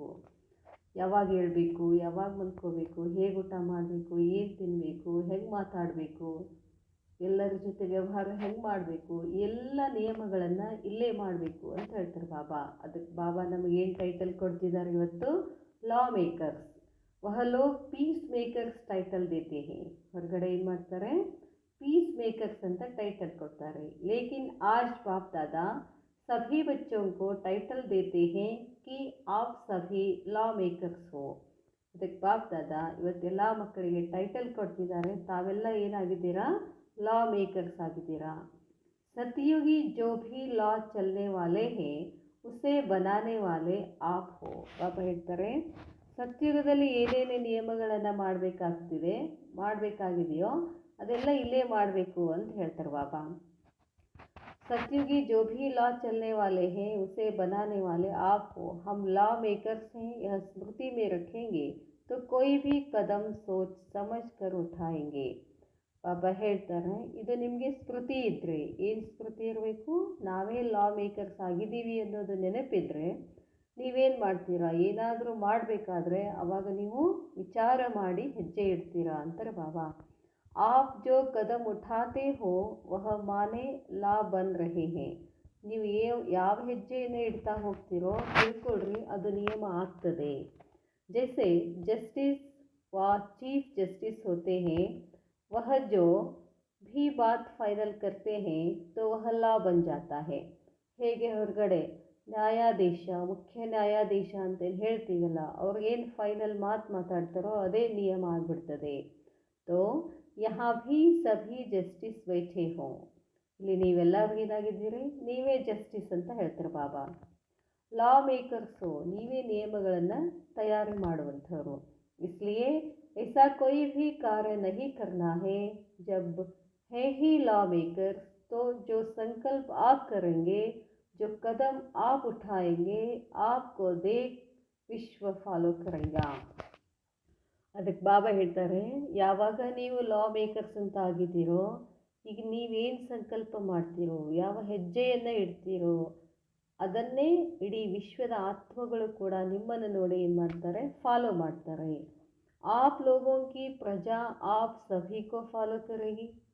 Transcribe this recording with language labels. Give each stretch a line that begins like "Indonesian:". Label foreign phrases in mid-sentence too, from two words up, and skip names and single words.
Kannada: ಯಾವಾಗ ಹೇಳಬೇಕು, ಯಾವಾಗ ಮಲ್ಕೋಬೇಕು, ಹೇಗೆ ಊಟ ಮಾಡಬೇಕು, ಏನು ತಿನ್ನಬೇಕು, ಹೆಂಗೆ ಮಾತಾಡಬೇಕು, ಎಲ್ಲರ ಜೊತೆ ವ್ಯವಹಾರ ಹೆಂಗೆ ಮಾಡಬೇಕು, ಎಲ್ಲ ನಿಯಮಗಳನ್ನು ಇಲ್ಲೇ ಮಾಡಬೇಕು ಅಂತ ಹೇಳ್ತಾರೆ ಬಾಬಾ. ಅದಕ್ಕೆ ಬಾಬಾ ನಮಗೇನು ಟೈಟಲ್ ಕೊಡ್ತಿದ್ದಾರೆ ಇವತ್ತು?
English: law makers.
Hindi: वह लोग
English: peace makers title
Hindi: देते हैं.
Kannada: ಹೊರಗಡೆ ಏನು ಮಾಡ್ತಾರೆ?
English: peace makers
Kannada: ಅಂತ ಟೈಟಲ್ ಕೊಡ್ತಾರೆ.
Hindi: लेकिन आज बाप दादा सभी बच्चों को टाइटल देते हैं कि आप सभी
English: law makers
Hindi: हो.
Kannada: ಅದಕ್ಕೆ ಬಾಪ್ ದಾದಾ ಇವತ್ತೆಲ್ಲ ಮಕ್ಕಳಿಗೆ ಟೈಟಲ್ ಕೊಡ್ತಿದ್ದಾರೆ, ತಾವೆಲ್ಲ ಏನಾಗಿದ್ದೀರಾ?
English: law makers
Kannada: ಆಗಿದ್ದೀರಾ.
Hindi: सतयुगी जो भी लॉ चलने वाले हैं उसे बनाने वाले आप हो.
Kannada: ಬಾಬಾ ಹೇಳ್ತಾರೆ, ಸತ್ಯುಗದಲ್ಲಿ ಏನೇನೇ ನಿಯಮಗಳನ್ನು ಮಾಡಬೇಕಾಗಿದೆಯೋ ಅದೆಲ್ಲ ಇಲ್ಲೇ ಮಾಡಬೇಕು ಅಂತ ಹೇಳ್ತಾರೆ ಬಾಬಾ.
Hindi: सतयुगी जो भी लॉ चलने वाले हैं उसे बनाने वाले आप हो. हम
English: law makers
Hindi: हैं, यह स्मृति में रखेंगे तो कोई भी कदम सोच समझ कर उठाएंगे.
Kannada: ಬಾಬಾ ಹೇಳ್ತಾರೆ, ಇದು ನಿಮಗೆ ಸ್ಮೃತಿ ಇದ್ದರೆ, ಏನು ಸ್ಮೃತಿ ಇರಬೇಕು? ನಾವೇ
English: law makers
Kannada: ಆಗಿದ್ದೀವಿ ಅನ್ನೋದು ನೆನಪಿದ್ರೆ ನೀವೇನು ಮಾಡ್ತೀರಾ? ಏನಾದರೂ ಮಾಡಬೇಕಾದ್ರೆ ಆವಾಗ ನೀವು ವಿಚಾರ ಮಾಡಿ ಹೆಜ್ಜೆ ಇಡ್ತೀರಾ ಅಂತಾರೆ ಬಾಬಾ.
Hindi: आप जो कदम उठाते हो वह माने लॉ बन रहे हैं.
Kannada: ನೀವು ಯಾವ ಹೆಜ್ಜೆಯನ್ನು ಇಡ್ತಾ ಹೋಗ್ತೀರೋ ತಿಳ್ಕೊಳ್ರಿ, ಅದು ನಿಯಮ ಆಗ್ತದೆ.
Hindi: जैसे जस्टिस व
English: chief justice
Hindi: होते हैं, वह जो भी बात फाइनल करते हैं तो वह ಲಾ बन जाता है.
Kannada: ಹೇಗೆ ಹೊರಗಡೆ ನ್ಯಾಯಾಧೀಶ, ಮುಖ್ಯ ನ್ಯಾಯಾಧೀಶ ಅಂತೇನು ಹೇಳ್ತೀವಲ್ಲ, ಅವ್ರಿಗೇನು ಫೈನಲ್ ಮಾತಾಡ್ತಾರೋ ಅದೇ ನಿಯಮ ಆಗಿಬಿಡ್ತದೆ.
Hindi: तो यहाँ भी सभी ಜಸ್ಟಿಸ್ बैठे हो.
Kannada: ಇಲ್ಲಿ ನೀವೆಲ್ಲರೂ ಏನಾಗಿದ್ದೀರಿ? ನೀವೇ ಜಸ್ಟಿಸ್ ಅಂತ ಹೇಳ್ತಾರೆ ಬಾಬಾ.
English: law makers,
Kannada: ನೀವೇ ನಿಯಮಗಳನ್ನು ತಯಾರಿ ಮಾಡುವಂಥವ್ರು.
Hindi: इसलिए ऐसा कोई भी कार्य नहीं करना है जब है ही
English: law maker.
Hindi: तो जो संकल्प आप करेंगे, जो कदम आप उठाएंगे, आपको देख विश्व फॉलो करेगा.
Kannada: ಅದಕ್ಕೆ ಬಾಬಾ ಹೇಳ್ತಾರೆ, ಯಾವಾಗ ನೀವು
English: law makers
Kannada: ಅಂತ ಆಗಿದ್ದೀರೋ, ಈಗ ನೀವೇನು ಸಂಕಲ್ಪ ಮಾಡ್ತೀರೋ, ಯಾವ ಹೆಜ್ಜೆಯನ್ನು ಇಡ್ತೀರೋ ಅದನ್ನೇ ಇಡೀ ವಿಶ್ವದ ಆತ್ಮಗಳು ಕೂಡ ನಿಮ್ಮನ್ನು ನೋಡಿ ಏನು ಮಾಡ್ತಾರೆ? ಫಾಲೋ ಮಾಡ್ತಾರೆ.
Hindi: आप लोगों की प्रजा आप सभी को फॉलो करेगी.